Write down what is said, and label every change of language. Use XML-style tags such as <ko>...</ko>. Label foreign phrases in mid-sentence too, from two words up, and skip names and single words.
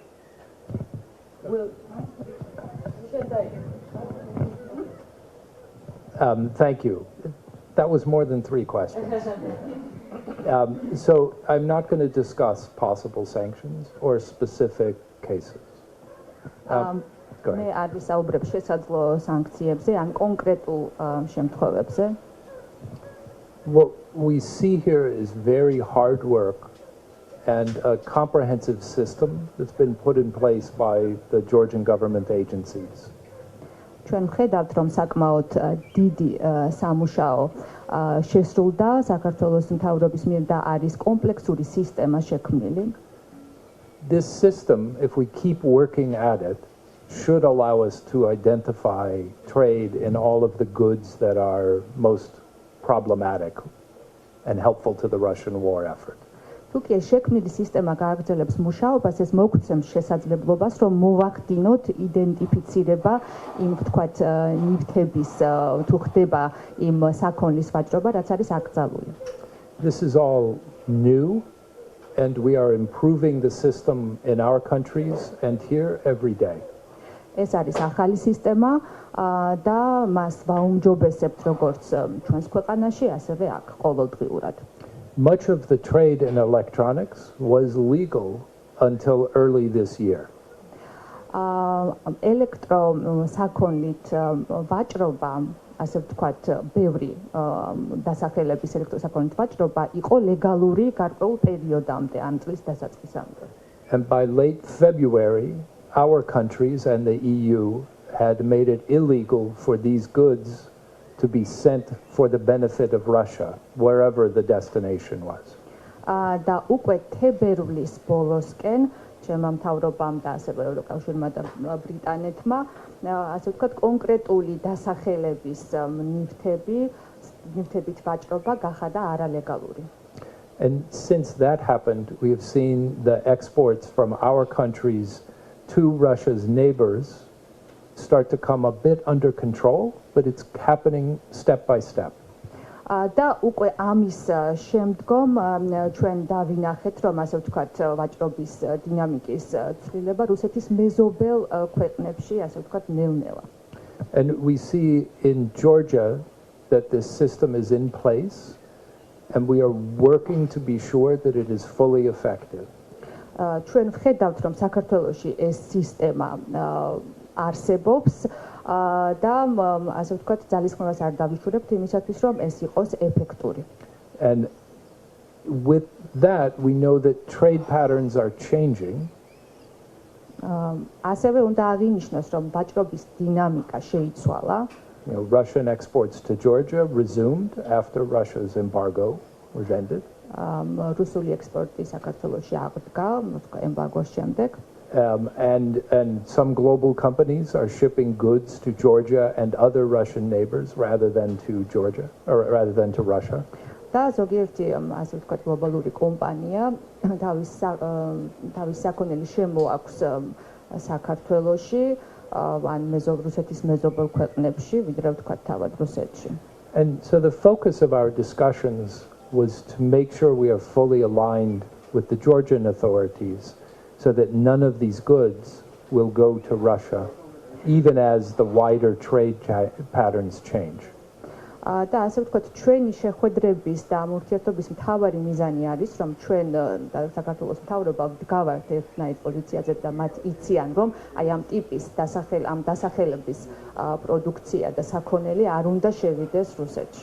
<en>Thank you. That was more than 3 questions. So I'm not going to discuss possible sanctions or specific cases. Go მე ahead.</en> <ka>არ ვისაუბრებ შესაძლო სანქციებზე ან კონკრეტულ შემთხვევებზე.</ka> <en>What we see here is very hard work and a comprehensive system that's been put in place by the Georgian government agencies.</en> <ka>ჩვენ ხედავთ, რომ საკმაოდ დიდი სამუშაო შესრულდა საქართველოს მთავრობის მიერ და არის კომპლექსური სისტემა შექმნილი.</ka> <en>This system, if we keep working at it, should allow us to identify trade in all of the goods that are most problematic and helpful to the Russian war effort.</en> <ka>თუ კი ეს შექმნილი სისტემა გააგრძელებს მუშაობას, ეს მოგცემს შესაძლებლობას, რომ მოვახდინოთ იდენტიფიცირება იმ, ვთქვათ, ნივთების თუ ხდება იმ საქონლის ვაჭრობა, რაც არის აკრძალული.</ka> <en>This is all new, and we are improving the system in our countries and here every day.</en> <ka>ეს არის ახალი სისტემა და მას ვაუმჯობესებთ როგორც ჩვენს ქვეყანაში, ასევე აქ ყოველდღიურად.</ka> <en>Much of the trade in electronics was legal until early this year.</en> <ka>ელექტრო საქონლით ვაჭრობა ასე ვთქვათ, ბევრი დასახელების ელექტროსაქონლით ვაჭრობა იყო ლეგალური გარკვეულ პერიოდამდე, ამ წლის დასაწყისამდე.</ka> <en>And by late February, our countries and the EU had made it illegal for these goods to be sent for the benefit of Russia, wherever the destination was.</en> <ka>და უკვე თებერვლის ბოლოსკენ ჩემმა მთავრობამ და ასევე ევროკავშირმა და ბრიტანეთმა ასე ვთქვათ კონკრეტული დასახელების ნივთებით ვაჭრობა გახადა არალეგალური.</ka> <en>And since that happened, we have seen the exports from our countries to Russia's neighbors start to come a bit under control, but it's happening step by step.</en> <ka>და უკვე ამის შემდგომ ჩვენ დავინახეთ, რომ ასე ვთქვათ, ვაჭრობის დინამიკის ცვლილება რუსეთის მეზობელ ქვეყნებში, ასე ვთქვათ, ნელ-ნელა.</ka> <en>And we see in Georgia that this system is in place, and we are working to be sure that it is fully effective.</en> <ka>ჩვენ ვხედავთ, რომ საქართველოში ეს სისტემა არსებობს და ასე ვთქვათ, ძალისხმევას არ დავიშურებთ იმისათვის, რომ ეს იყოს ეფექტური.</ka> <en>And with that, we know that trade patterns are changing.</en> <ka>ასევე უნდა აღინიშნოს, რომ ვაჭრობის დინამიკა შეიცვალა.</ka> <en>Russian exports to Georgia resumed after Russia's embargo was ended.</en> <ka>რუსული ექსპორტი საქართველოში აღდგა ემბარგოს შემდეგ.</ka> <en>And some global companies are shipping goods to Georgia and other Russian neighbors rather than to Georgia, or rather than to Russia.</en> <ka>და ზოგიერთი ასე ვთქვათ გლობალური კომპანია თავის საქონელი შემოაქვს საქართველოში ან რუსეთის მეზობელ ქვეყნებში, ვიდრე ვთქვათ თავად რუსეთში.</ka> <en>And so the focus of our discussions was to make sure we are fully aligned with the Georgian authorities so that none of these goods will go to Russia, even as the wider trade patterns change.</en> <ka>და ასე ვთქვათ, ჩვენი შეხვედრების და ამ ურთიერთობის მთავარი მიზანი არის, რომ ჩვენ საქართველოს მთავრობა ვდგავართ ერთნაირ პოზიციაზე და მათ იციან, რომ აი ამ ტიპის დასახელების პროდუქცია და საქონელი არ უნდა შევიდეს რუსეთში.</ka>